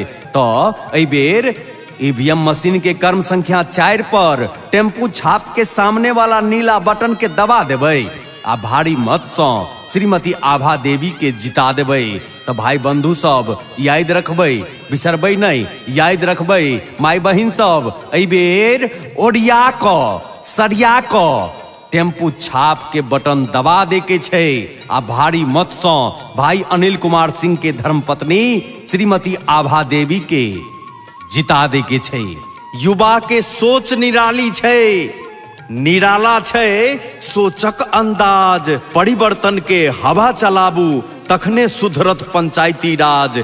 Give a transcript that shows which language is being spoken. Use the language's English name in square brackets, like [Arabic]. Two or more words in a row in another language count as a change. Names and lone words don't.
[Maithili] तो एहि बेर ईवीएम मशीन के कर्म संख्या 4 पर टेम्पू छाप के सामने वाला नीला बटन के दबा देबै आ भारी मत से श्रीमती आभा देवी के जिता देबै। तो भाई बंधु सब याद रखबै, बिसरबै नहीं, याद रखबै। माई बहिन सब एहि बेर ओढ़िया क सरिया क टेम्पू छाप के बटन दबा दे के छे आ भारी मत से भाई अनिल कुमार सिंह के धर्मपत्नी श्रीमती आभा देवी के जिता दे के छे। युवा के सोच निराली छे, निराला छै सोचक अंदाज, परिवर्तन के हवा चलाबू तखने सुधरत पंचायती राज।